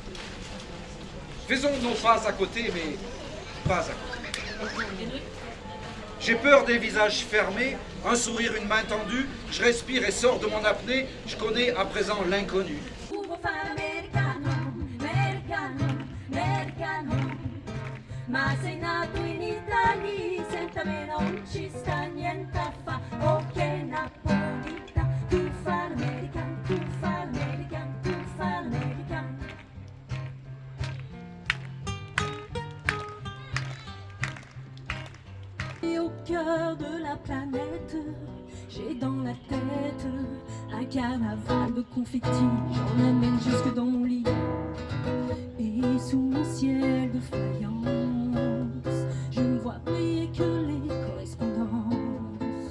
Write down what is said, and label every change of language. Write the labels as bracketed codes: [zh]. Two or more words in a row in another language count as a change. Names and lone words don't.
[fr] Faisons nos pas à côté, mais pas à côté. J'ai peur des visages fermés, un sourire, une main tendue. Je respire et sors de mon apnée. Je connais à présent l'inconnu. [it] Americano, ma sei nato in Italia, senza me non ci sta niente a fa. Ok napolita, tu fai l'americano, tu fai l'americano, tu fai l'americano. [fr] Et au cœur de la planète, j'ai dans la tête un carnaval de confettis. J'en amène jusque dans mon lit. Et sous mon ciel de faïence, je ne vois briller que les correspondances.